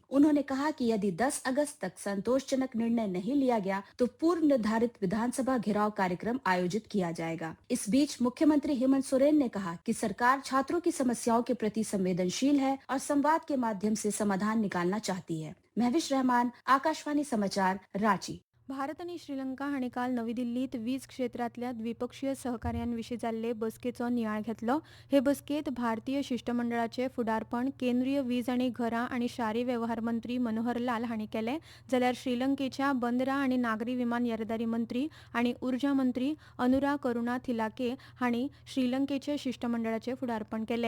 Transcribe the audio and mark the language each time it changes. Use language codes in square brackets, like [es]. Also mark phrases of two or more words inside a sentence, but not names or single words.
[hi] उन्होंने कहा कि यदि 10 अगस्त तक संतोषजनक निर्णय नहीं लिया गया तो पूर्व निर्धारित विधानसभा घेराव कार्यक्रम आयोजित किया जाएगा। इस बीच मुख्यमंत्री हेमंत सोरेन ने कहा कि सरकार छात्रों की समस्याओं के प्रति संवेदनशील है और संवाद के माध्यम से समाधान निकालना चाहती है। महविश रहमान, आकाशवाणी समाचार, रांची। [kok] भारत आणि श्रीलंका हांणी काल नवी दिल्लीत वीज क्षेत्रातल्या द्विपक्षीय सहकार्यांविशीं जाल्ले बसकेचो नियाळ घेतलो. हे बसकेत भारतीय शिष्टमंडळाचे फुडारपण केंद्रीय वीज आनी घरां आनी शारी वेवहार मंत्री मनोहर लाल हांणी केले, जाल्यार श्रीलंकेच्या बंदरां आनी नागरी विमान येरादारी मंत्री आनी उर्जा मंत्री अनुरा करुणा थिलाके हांणी श्रीलंकेचे शिष्टमंडळाचे फुडारपण केले.